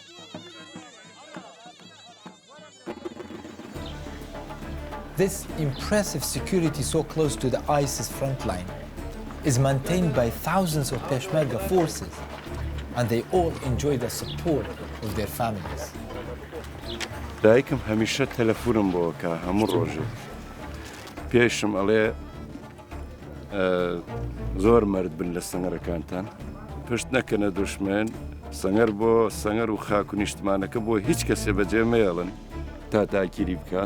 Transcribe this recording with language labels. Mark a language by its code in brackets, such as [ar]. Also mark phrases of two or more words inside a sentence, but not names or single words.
[en] This impressive security so close to the ISIS front line is maintained by thousands of Peshmerga forces, and they all enjoy the support of their families. [ckb] دایکم هەمیشە تەلەفونم بۆکە هەموو ڕۆژێ پێشم ئەڵێ زۆر مرد بن لە سەنگەرەکانتان پشت نەکەنە دوشمن سەنگەر بۆ سەنگەر و خاک و نیشتمانەکە بۆ هیچ کەسێ بەجێ مێڵن تا تاکیری بکات